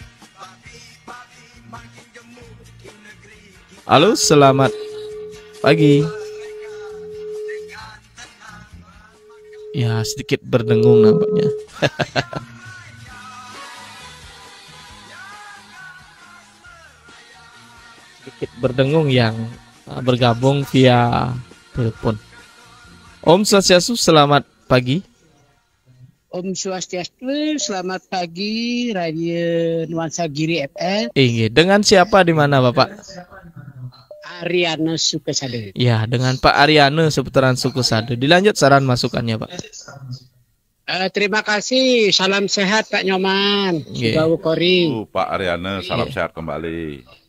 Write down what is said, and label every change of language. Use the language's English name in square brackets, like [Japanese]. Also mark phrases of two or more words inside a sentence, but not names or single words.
[Indonesian] Halo, selamat pagi. Ya, sedikit berdengung nampaknya. Sedikit berdengung yang bergabung via telepon. [Balinese] Om Swastiastu, [Indonesian] selamat pagi. [Balinese] Om Swastiastu, [Indonesian] selamat pagi Radio Nuansa Giri FM. Dengan siapa di mana Bapak? Ariana Sukesade. Ya, dengan Pak Ariana seputaran Sukesade. Dilanjut saran masukannya, Pak. Terima kasih. Salam sehat Pak Nyoman. Subau Kori. Pak Ariana, salam sehat kembali.